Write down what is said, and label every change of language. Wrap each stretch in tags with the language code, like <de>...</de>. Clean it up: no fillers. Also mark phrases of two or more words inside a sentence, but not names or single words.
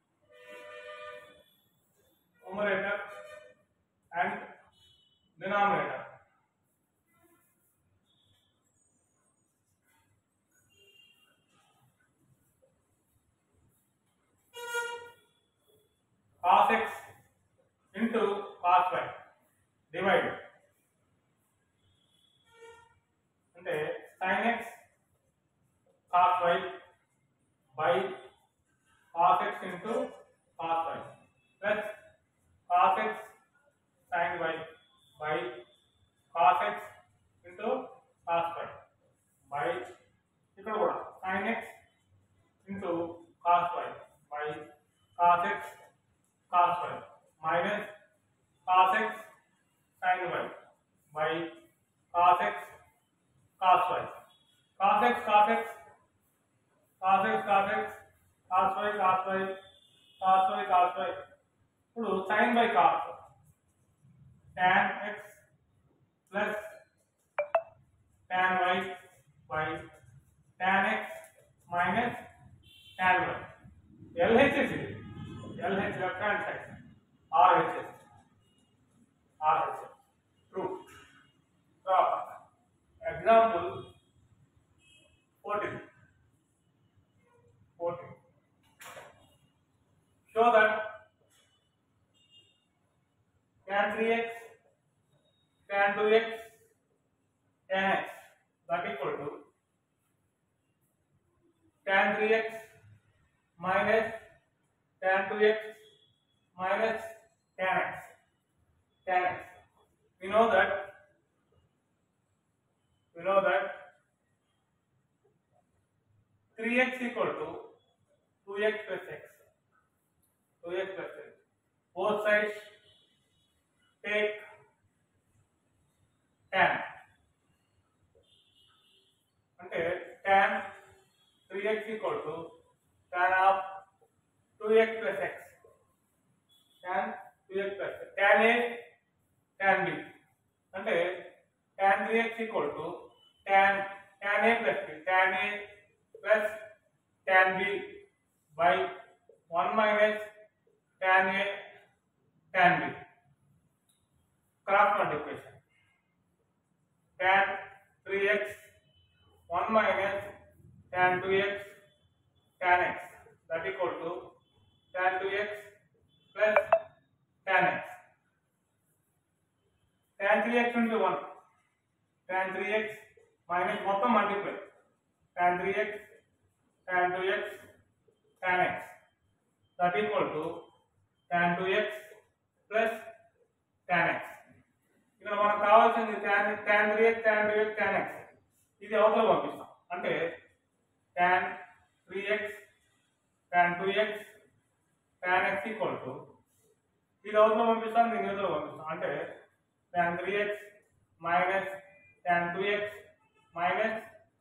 <en>Numerator and denominator. Cos x into cos y divide అంటే sin x cos y by cos x into cos y plus cos x sin y by cos x into cos y by</en> <te>ఇక్కడ కూడా</te> <en>sin x into cos y by cos x cos y minus cos x sin y by cos x cos y. Cos x cos x cos x cos x cos y cos y cos y cos y. ఇప్పుడు sin by cos tan x plus tan y by tan x minus tan y. LHS ఇది LH left hand side RHS true. Example 14. Show that tan 3x tan 2x tan x, that equal to tan 3x minus tan 2x minus tan x. We know that 3x equal to 2x plus x. Both sides take tan. అంటే tan 3x equal to tan of 2x plus x. Tan 2x plus x. Tan a tan b అంటే tan 3x equal to tan a plus b, tan a plus tan b by 1 minus tan a tan b. Cross multiplication. Tan 3x 1 minus tan 2x tan x, that equal to tan 2x plus tan x. Tan 3x into 1, tan 3x minus మొత్తం multiply tan 3x tan 2x tan x, that equal to tan 2x plus tan x.</en> <te>ఇక్కడ మనకు కావాల్సింది</te> <en>tan 3x tan 2x tan x,</en> <te>ఇది అవతల పంపిస్తాం.</te> <en>అంటే tan 3x tan 2x tan x equal to</en> <te>ఇది అవతల పంపిస్తాం, దీని అవతల పంపిస్తాం.</te> <en>అంటే tan 3x minus tan 2x minus</en>